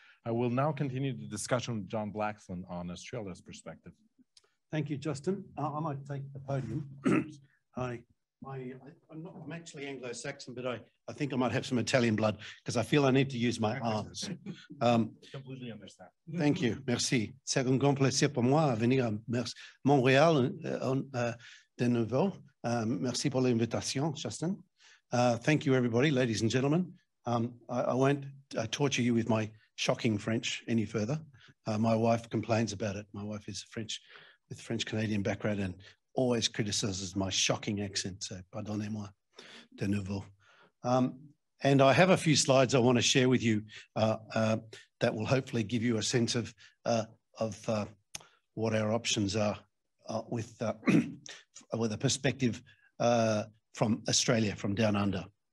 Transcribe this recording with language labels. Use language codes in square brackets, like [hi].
[en] I will now continue the discussion with John Blaxland on Australia's perspective. Thank you, Justin. I might take the podium. I'm actually Anglo-Saxon, but I think I might have some Italian blood because I feel I need to use my arms. Completely understand. Thank you. Merci. [fr] C'est un grand plaisir pour moi de venir à Montréal de nouveau. Merci pour l'invitation, Justin. [en] Thank you, everybody, ladies and gentlemen. I won't torture you with my shocking French any further. My wife complains about it. My wife is French, with French-Canadian background, and always criticizes my shocking accent, so [fr] pardonnez-moi de nouveau. [en] And I have a few slides I want to share with you that will hopefully give you a sense of what our options are with a perspective from Australia, from down under.